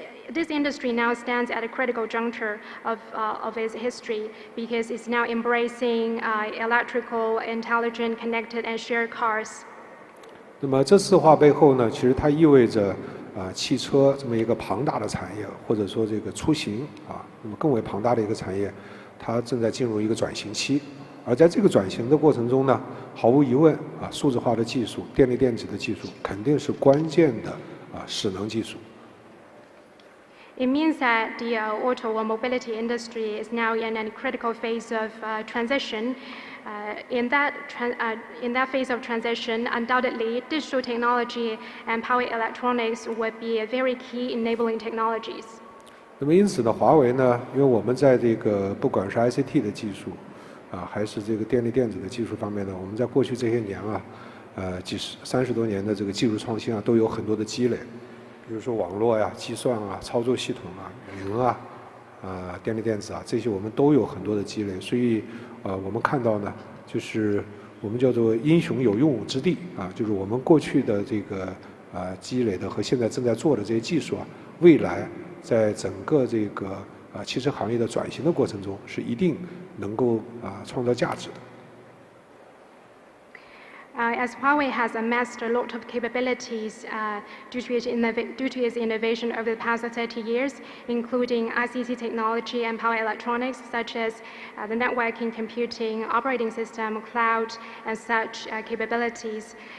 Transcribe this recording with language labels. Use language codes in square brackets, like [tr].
[en] This industry now stands at a critical juncture of its history because it's now embracing electrical, intelligent, connected, and shared cars. [zh] 那么这4化背后呢，其实它意味着汽车这么一个庞大的产业，或者说这个出行那么更为庞大的一个产业，它正在进入一个转型期。而在这个转型的过程中呢，毫无疑问数字化的技术、电力电子的技术肯定是关键的势能技术。 [en] It means that the auto or mobility industry is now in a critical phase of transition. In that phase of transition, undoubtedly, digital technology and power electronics would be very key enabling technologies. [zh] 那么因此呢，华为呢，因为我们在这个不管是 ICT 的技术，还是这个电力电子的技术方面呢，我们在过去这些年30多年的这个技术创新都有很多的积累。比如说网络呀、计算操作系统云电力电子这些我们都有很多的积累。所以我们看到呢，就是我们叫做英雄有用武之地就是我们过去的这个积累的和现在正在做的这些技术未来在整个这个汽车行业的转型的过程中是一定能够创造价值的。 [en] As Huawei has amassed a lot of capabilities due to its innovation over the past 30 years, including ICT technology and power electronics, such as the networking, computing, operating system, cloud, and such capabilities.